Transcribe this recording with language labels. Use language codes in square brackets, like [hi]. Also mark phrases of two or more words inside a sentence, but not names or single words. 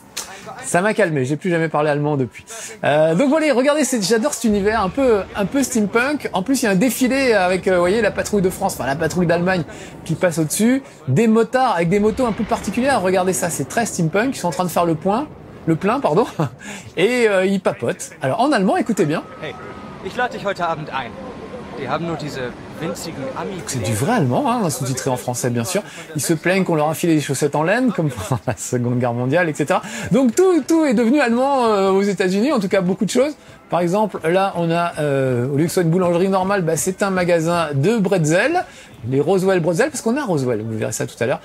[fr] Ça m'a calmé, j'ai plus jamais parlé allemand depuis. Donc voilà, regardez, j'adore cet univers un peu steampunk. En plus, il y a un défilé avec, vous voyez, la patrouille de France, la patrouille d'Allemagne qui passe au-dessus, des motards avec des motos un peu particulières. Regardez ça, c'est très steampunk, ils sont en train de faire le plein, et ils papotent. Alors en allemand, écoutez bien. [de] Hey, ich lade dich heute Abend ein. Die haben nur diese winzigen Ami. [fr] C'est du vrai allemand, sous-titré en français bien sûr. Ils se plaignent qu'on leur a filé des chaussettes en laine, comme pendant la Seconde Guerre mondiale, etc. Donc tout est devenu allemand aux États-Unis, en tout cas beaucoup de choses. Par exemple, là, on a, au lieu que ce soit une boulangerie normale, c'est un magasin de bretzel, les Roswell Bretzel, parce qu'on a Roswell, vous verrez ça tout à l'heure.